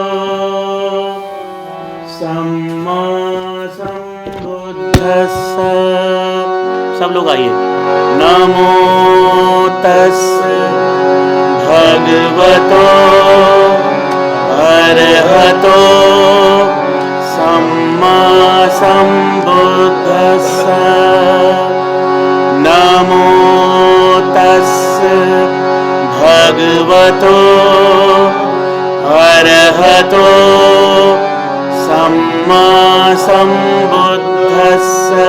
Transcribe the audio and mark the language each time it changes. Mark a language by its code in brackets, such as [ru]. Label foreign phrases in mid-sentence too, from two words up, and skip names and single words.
[pi] सम्मा सम्बुद्धस्स। [hi] सब लोग आइए। [pi] नमो तस्स भगवतो अरहतो सम्मा सम्बुद्धस्स। नमो तस्स भगवतो अरहतो सम्मा सम्बुद्धस्स।